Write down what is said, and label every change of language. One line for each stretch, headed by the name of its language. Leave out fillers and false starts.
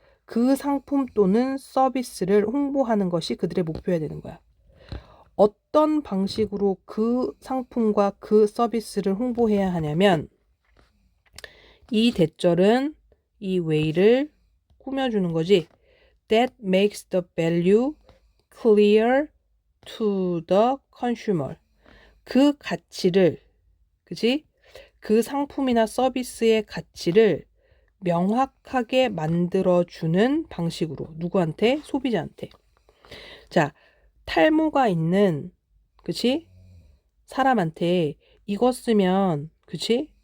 Korean: 그 상품 또는 서비스를 홍보하는 것이 그들의 목표여야 되는 거야. 어떤 방식으로 그 상품과 그 서비스를 홍보해야 하냐면 이 대절은 이 way를 꾸며주는 거지.
English: That makes the value clear to the consumer.
Korean: 그 가치를, 그지? 그 상품이나 서비스의 가치를 명확하게 만들어주는 방식으로. 누구한테? 소비자한테. 자, 탈모가 있는, 그치? 사람한테 이거 쓰면, 그치?